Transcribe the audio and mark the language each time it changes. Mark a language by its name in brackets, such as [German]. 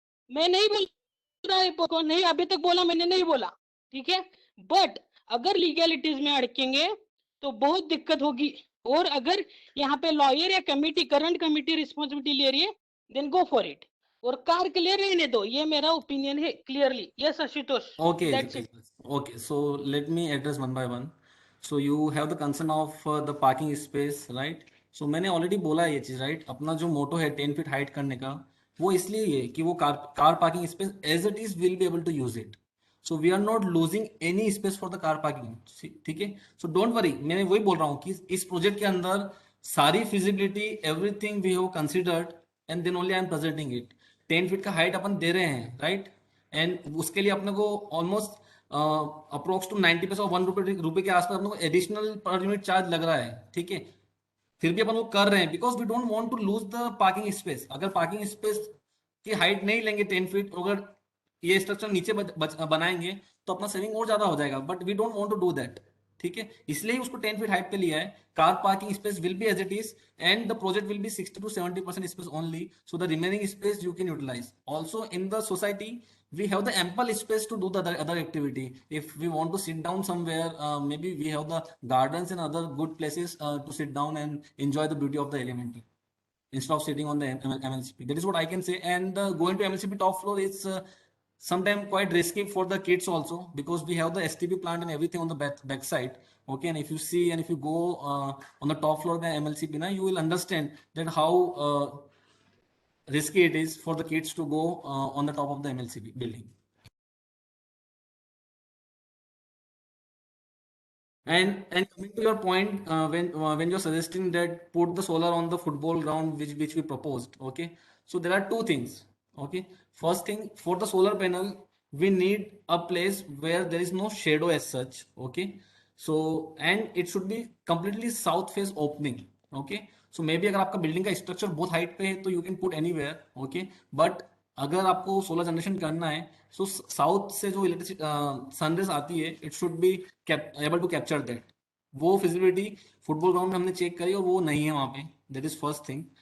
[Hindi] मैं नहीं बोल रहा है, नहीं अभी तक बोला मैंने, नहीं बोला, ठीक है? बट अगर लीगैलिटीज में अड़केंगे तो बहुत दिक्कत होगी, और अगर यहाँ पे लॉयर या कमिटी, करंट कमिटी रिस्पॉन्सिबिलिटी ले रही है, [English] then go for it, [Hindi] और कार क्लियर रहने दो, ये मेरा ओपिनियन है clearly. Yes Ashutosh, [English] Okay, that's it. okay. So let me address one by one. So you have the concern of the parking space, right? [Hindi] So मैंने already बोला है ये चीज, राइट? अपना जो मोटो है 10 फीट हाइट करने का, वो इसलिए है कि वो car parking space [English] As it is will be able to use it. So we are not losing any space for the car parking. [Hindi] ठीक है. [English] so don't worry, [Hindi] मैंने वही बोल रहा हूँ कि इस प्रोजेक्ट के अंदर सारी feasibility [English] Everything we have considered and then only I am presenting it. [Hindi] 10 feet का हाइट अपन दे रहे हैं, राइट? एंड उसके लिए अपने को ऑलमोस्ट अप्रोक्स टू 90 पैसे और ₹1 के आसपास अपने को एडिशनल पर यूनिट चार्ज लग रहा है. ठीक है. फिर भी अपन वो कर रहे हैं [English] Because we don't want to lose the parking space. [Hindi] अगर पार्किंग स्पेस की हाइट नहीं लेंगे 10 फीट, अगर ये स्ट्रक्चर नीचे बनाएंगे तो अपना सेविंग और ज्यादा हो जाएगा, [English] But we don't want to do that. [Hindi] ठीक है. इसलिए ही उसको 10 फीट हाइट पे लिया है. [English] Car parking space will be as it is and the project will be 60 to 70% space only, so the remaining space you can utilize. Also in the society we have the ample space to do the other activity. If we want to sit down somewhere, maybe we have the gardens and other good places to sit down and enjoy the beauty of the element instead of sitting on the MLCP. That is what I can say. And going to MLCP top floor is sometimes quite risky for the kids also, because we have the STP plant and everything on the back side. Okay, and if you see and if you go on the top floor of the MLCP, now you will understand that how risky it is for the kids to go on the top of the MLCP building. And coming to your point, when you're suggesting that put the solar on the football ground, which we proposed, okay. So there are two things, okay. First thing, for the solar panel, we need a place where there is no shadow as such, okay. So and it should be completely south face opening, okay. So maybe [Hindi] अगर आपका building का structure बहुत height पे है तो [English] You can put anywhere, okay. [Hindi] But अगर आपको solar generation करना है, सो साउथ से जो इलेक्ट्रिसिटी सनरेज आती है, [English] It should be able to capture that. [Hindi] वो फिजिबिलिटी फुटबॉल ग्राउंड में हमने चेक करी और वो नहीं है वहाँ पे. [English] That is first thing.